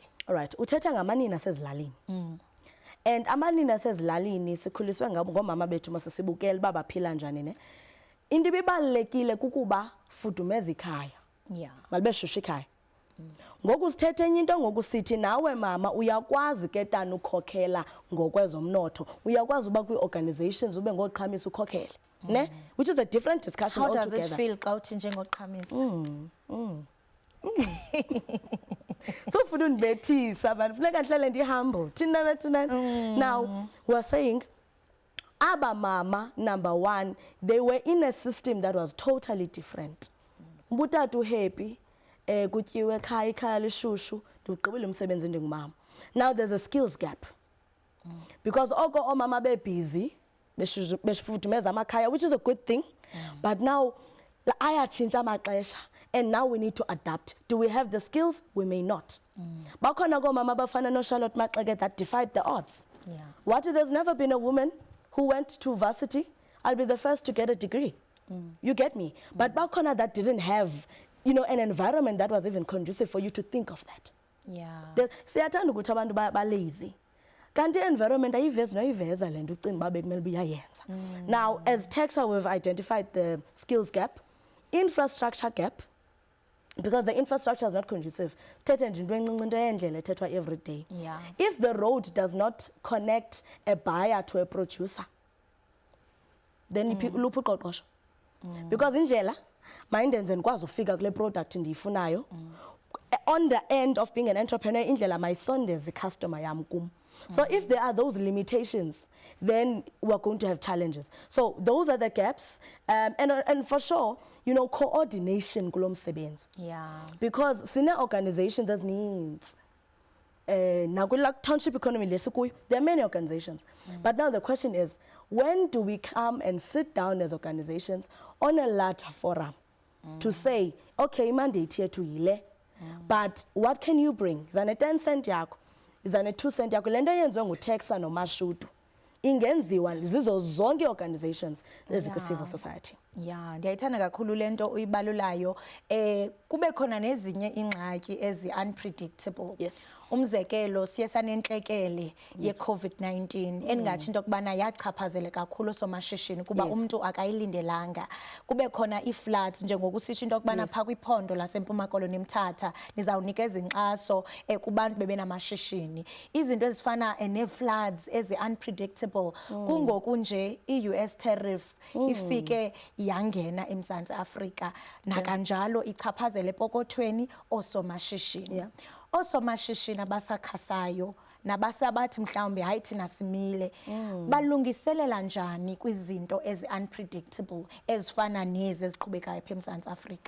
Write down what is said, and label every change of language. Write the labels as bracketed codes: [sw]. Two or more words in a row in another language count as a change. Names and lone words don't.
[xh] Alright, uthetha ngamanina asezilalini. And amanina asezilalini sikhuliswe ngomama bethu masisibukela uba baphila njani ne. Into ibibalulekile kukuba fudumeza ikhaya. Malube shushu ikhaya. Ngoku sithethe enye into, ngoku sithi nawe mama uyakwazi ke tana ukhokhela ngokwezomnotho, uyakwazi uba kwi-organizations ube ngoqhamisa ukhokhele, ne, [en] which is a different discussion altogether. How does it feel [xh] xa uthi njengoqhamisa? So ufuna undibethisa abantu, funeka ndihlale ndi-humble thina bethu nani. [en] Now we're saying aba mama, number one, they were in a system that was totally different. [xh] Mbutata uhappy, kutyiwe ekhaya, ikhaya lishushu, ndiwugqibile umsebenzi ndingumama. [en] Now there's a skills gap, because [xh] oko omama busy befudumeza amakhaya, [en] which is a good thing, but now [xh] ayatshintsha amaxesha, [en] and now we need to adapt. Do we have the skills? We may not. [xh] Bakhona koomama abafana no-Charlotte Maxeke [en] that defied the odds. What if there's never been a woman who went to varsity? I'll be the first to get a degree. You get me? But bakhona that didn't have, you know, an environment that was even conducive for you to think of that. [xh] Siyathanda ukuthi abantu ba-lazy. Kanti environment ayivezi noyiveza le nto ucinga uba bekumele uba uyayenza. [en] Now, as TEXA, we've identified the skills gap, infrastructure gap, because the infrastructure is not conducive. [xh] Sithethe nje into encinci into yendlela ethethwa [en] every day. Yeah. If the road does not connect a buyer to a producer, then [xh] luphi uqoqosho. Because indlela mayindenze ndikwazi ufika kule product ndiyifunayo. [en] On the end of being an entrepreneur, [xh] indlela mayisondeze customer yam kum. [en] So if there are those limitations, then we're going to have challenges. So those are the gaps, and for sure, you know, coordination [xh] kulo msebenzi. [en] Yeah. Because [xh] sine organizations ezininzi. [en] Now, like township economy, there are many organizations. But now the question is, when do we come and sit down as organizations on a larger forum to say, okay, mandate here to yile, but what can you bring? Is an 10 cent yako? Is an 2 cent yako? [xh] Lendo yenziwe nguTexa noMashudu. Ingenziwa zizo zonke organizations ezikwi-civil society. [en] Yeah, [xh] ndiyayithanda kakhulu lento uyibalulayo. Kube khona nezinye ingxaki ezi-unpredictable. [en] Yes. [xh] Umzekelo siye sanentlekele ye-COVID-19 endingatsho into yokubana yachaphazela kakhulu somashishini kuba umntu akayilindelanga. Kube khona ii-floods njengokusitsho into yokubana phaa kwiphondo laseMpuma Koloni Mthatha nizawunikeza inkxaso kubantu bebenamashishini. Izinto ezifana nee-floods ezi-unpredictable kungoku nje i-US tariff ifike yangena eMzantsi Afrika nakanjalo ichaphazele epokothweni osomashishini. [en] Yeah. [xh] Osomashishini abasakhasayo nabasabathi mhlawumbe hayi thina simile balungiselela njani kwizinto ezi-unpredictable ezifana nezi eziqhubekayo apha eMzantsi Afrika?